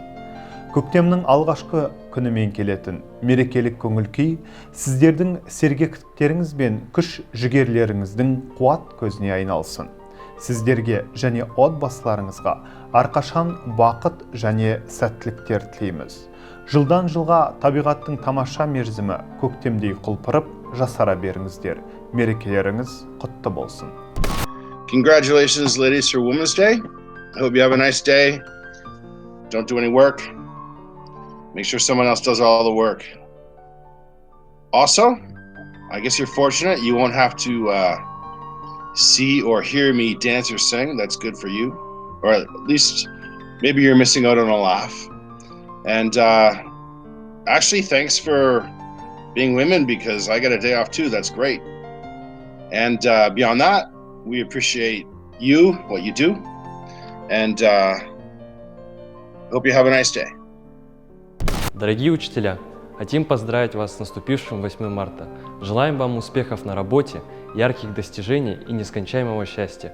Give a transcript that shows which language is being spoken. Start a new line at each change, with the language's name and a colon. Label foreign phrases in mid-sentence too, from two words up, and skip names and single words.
Kazakh: Көктемнің алғашқы күнімен келетін мерекелік көңіл-күй сіздердің сергектіктеріңіз бен күш жігерлеріңіздің қуат көзіне айналсын. Сіздерге және отбасыларыңызға әрқашан бақыт және сәттіліктер тілейміз. Жылдан жылға табиғаттың тамаша мерзімі көктемдей құлпырып жасара беріңіздер. Мерекелеріңіз құтты болсын.
English: Congratulations, ladies, for Women's Day. I hope you have a nice day. Don't do any work. Make sure someone else does all the work. Also, I guess you're fortunate. You won't have to see or hear me dance or sing. That's good for you. Or at least maybe you're missing out on a laugh. And actually, thanks for being women, because I got a day off too. That's great. And beyond that, we appreciate you, what you do. And hope you have a nice day.
Russian: Дорогие учителя, хотим поздравить вас с наступившим 8 марта. Желаем вам успехов на работе, ярких достижений и нескончаемого счастья.